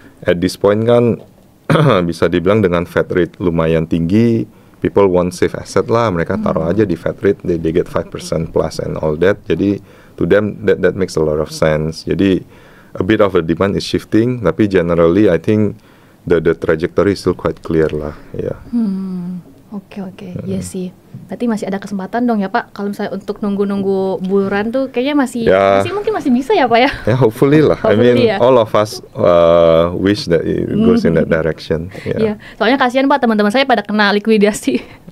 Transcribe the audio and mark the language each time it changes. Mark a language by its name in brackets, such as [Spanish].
[English] At this point [Indonesian] kan bisa dibilang dengan [English] Fed rate [Indonesian] lumayan tinggi, [English] people want safe asset lah, [Indonesian] mereka taruh aja di [English] Fed rate, they get 5% plus and all that. [Indonesian] Jadi to them [English] that makes a lot of sense. Jadi a bit of a demand is shifting, tapi generally I think the trajectory is still quite clear lah, ya. [Indonesian] Oke, iya sih. Berarti masih ada kesempatan dong ya Pak. Kalau misalnya untuk nunggu bulan tuh kayaknya masih mungkin masih bisa ya Pak ya. [English] Ya hopefully lah. I mean all of us wish that it goes in that direction. [Indonesian] Iya. Soalnya kasihan Pak teman-teman saya pada kena likuidasi.